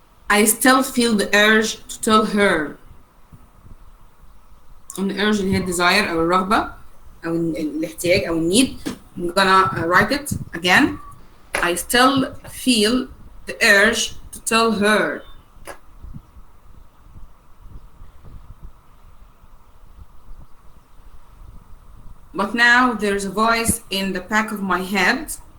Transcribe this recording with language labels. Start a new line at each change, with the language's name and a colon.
English: I still feel the urge to tell her. And the urge
Arabic: اللي هي desire أو الرغبة أو الاحتياج أو النيد.
English: I'm gonna write it again. I still feel the urge to tell her. But now there's a voice in the back of my head.